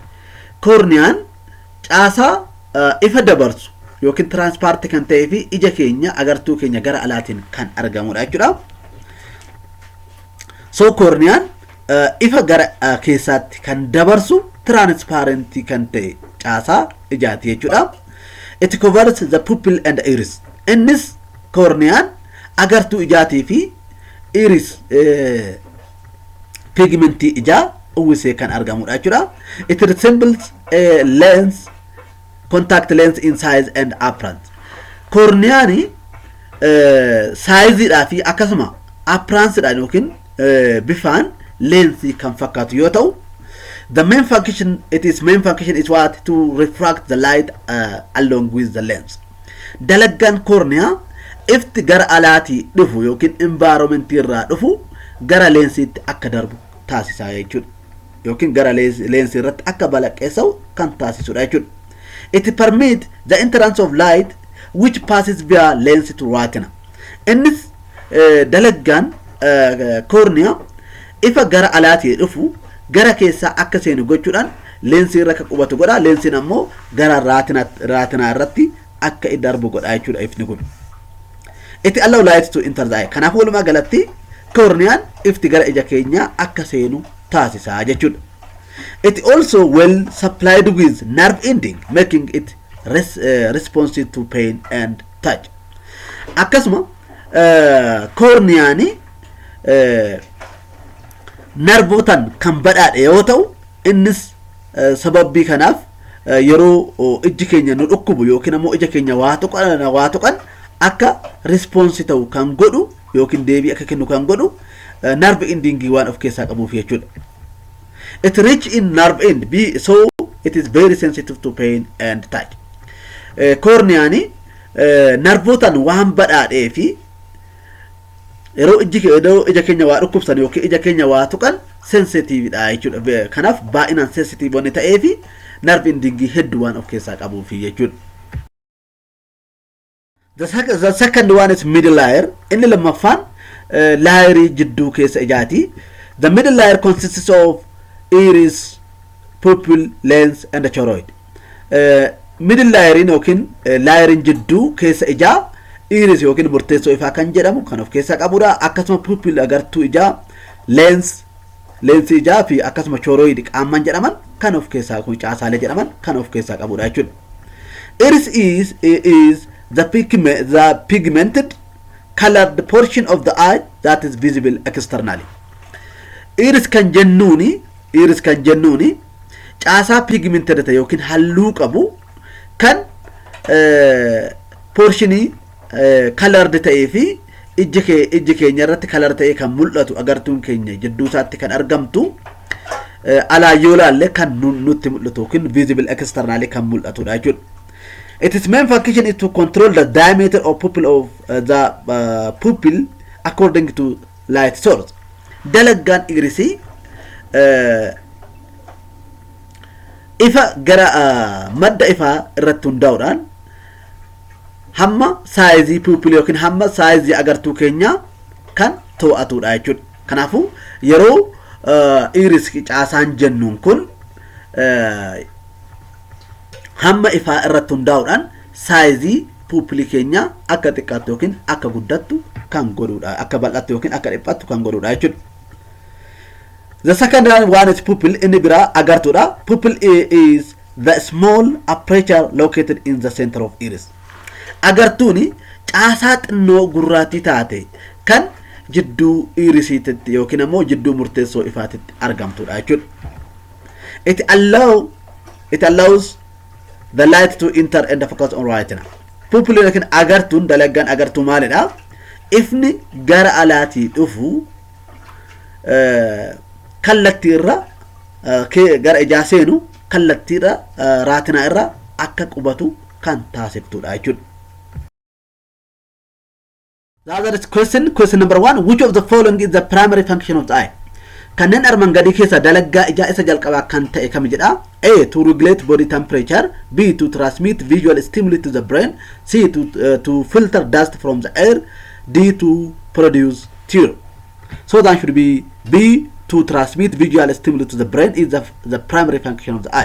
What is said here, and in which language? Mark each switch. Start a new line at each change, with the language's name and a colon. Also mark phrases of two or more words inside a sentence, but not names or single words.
Oromo: Corneaan caasaa ifa dabarsu yookiin transparent kan ta'ee fi ija keenya agartuu keenya gara alaatiin kan argamudha jechuudha. So corneaan ifa gara keessaatti kan dabarsu transparent kan ta'e caasaa ijaati jechuudha.
English: It covers the pupil and iris.
Oromo: Innis corneaan agartuu ijaatii fi iris pigmentii ijaa uwwisee kan argamudha jechuudha.
English: It resembles a lens, contact lens in size and appearance.
Oromo: Corneaani saayiziidhaa fi akkasuma appearanceedhaan yookiin bifaan leensii kan fakkaatu yoo ta'u,
English: the main function is what to refract the light along with the lens.
Oromo: Dalaggaan cornea ifti gara alaatii dhufu yookiin environment irraa dhufu gara leensiitti akka darbu taasisaa jechuudha. Yookiin gara leensii irratti akka balaqqeessa'u kan taasisudha jechuudha.
English: It permits the entrance of light which passes via lens to retina.
Oromo: Innis dalaggaan cornea ifa gara alaatii dhufu gara keessaa akka seenu gochuudhaan leensii irra akka qubatu godha. Leensiin ammoo gara retina irratti akka darbu godha jechuudha ifni kun.
English: It allows light to enter the eye.
Oromo: Kanaafuu walumaa galatti corneaan ifti gara ija keenya akka seenu taasisaa jechuudha.
English: It also well supplied with nerve ending, making it responsive to pain and touch.
Oromo: Akkasuma corneaani narvootaan kan badhaadhe yoo ta'u, innis sababii kanaaf yeroo iji keenya nu dhukkubu yookiin ammoo ija keenya waa tuqan akka response ta'u kan godhu yookiin deebii akka kennu kan godhu
English: nerve ending
Oromo: waan of keessaa qabuuf jechuudha.
English: It rich in nerve end, so it is very sensitive to pain and touch.
Oromo: Corneaani narvootaan waan badhaadhee fi yeroo ija keenya waa dhukkubsan yookiin ija keenya waa tuqan sensitive dha jechuudha. Kanaaf baay'inaan sensitive waan ta'eef
English: nerve ending
Oromo: hedduu waan of keessaa qabuuf jechuudha.
English: The second one is middle layer.
Oromo: Inni lammaffaan layerii jidduu keessa ijaati.
English: The middle layer consists of iris, pupil, lens and the choroid. Middle layerin
Oromo: yookiin layerin jidduu keessa ijaa iris yookiin murteessoo ifaa kan jedhamu kan of keessaa qabudha. Akkasuma pupil agartuu ijaa, lens ijaa fi akkasuma choroid qaamman jedhaman kan of keessaa kun caasaalee jedhaman kan of keessaa qabudha jechuudha.
English: Iris is the pigmented colored portion of the eye that is visible externally.
Oromo: Iris kan jennuuni caasaa pigmented ta'e yookiin halluu qabu kan
English: portionii colored
Oromo: ta'ee fi ijji keenya irratti color ta'ee kan mul'atu agartuun keenya jidduu isaatti kan argamtu alaa yoo laalle kan nutti mul'atu yookiin
English: visible externally
Oromo: kan mul'atudha jechuudha.
English: Its main function is to control the diameter of pupil of the pupil according to light source.
Oromo: Dalagaan irisii ifa gara madda ifa irratti hundaa'uudhaan hamma saayizii pupil yookiin hamma saayizii agartuu keenya kan to'atudha jechuudha. Kanaafuu yeroo iris caasaan jennuun kun hamma ifa irratti hundaa'uudhaan saayizii pupil keenya akka xiqqaattu yookiin akka guddattu kan godhudha, akka bal'attu yookiin akka dhiphattu kan godhudha jechuudha.
English: The second one is pupil.
Oromo: Inni bira agartuudha.
English: Pupil is the small aperture located in the center of iris.
Oromo: Agartuuni caasaa xinnoo gurraattii taate kan jidduu irisiitti yookiin ammoo jidduu murteessoo ifaatitti argamtuudha jechuudha.
English: It allows the light to enter and focus on retina.
Oromo: Pupil yookiin agartuun dalagaan agartuu maalidha? Ifni gara alaatii dhufu kallattii irra gara ijaa seenu kallattii irra raatinaa irra akka qubatu kan taasiftudha jechuudha.
English: The other question number 1, which of the following is the primary function of the eye?
Oromo: Kanneen armaan gadii keessa dalagaa ijaa isa jalqabaa kan ta'e kam jedha?
English: A, to regulate body temperature. B, to transmit visual stimuli to the brain. C, to filter dust from the air. D, to produce tear. So that should be B, to transmit visual stimuli to the brain is the primary function of the eye.